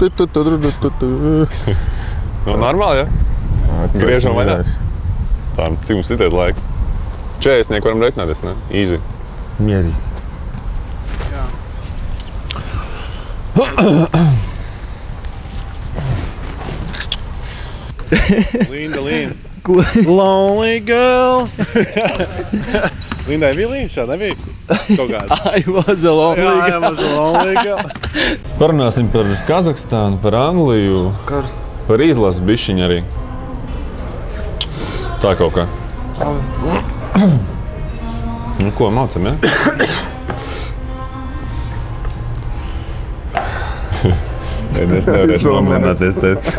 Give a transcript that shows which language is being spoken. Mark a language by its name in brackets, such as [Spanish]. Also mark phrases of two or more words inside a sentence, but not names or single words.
[Latvian] Nu, normāli, ja? Griežam vai ne? Tā, cik mums sitiet laiks? 40 varam reiķināties, ne? Easy. Mierīgi. Jā. Linda, Linda. [English] Lonely girl. [Latvian] Lindai bija Linda šāda, nebija? Kaut kāda. [English] I was a lonely girl. I was a lonely girl. [Latvian] Parunāsim par Kazahstānu, par Angliju, par izlases bišķiņu arī. Tā kaut kā. Nu, ko mācam, ja? Es nevarēšu nomierināties te.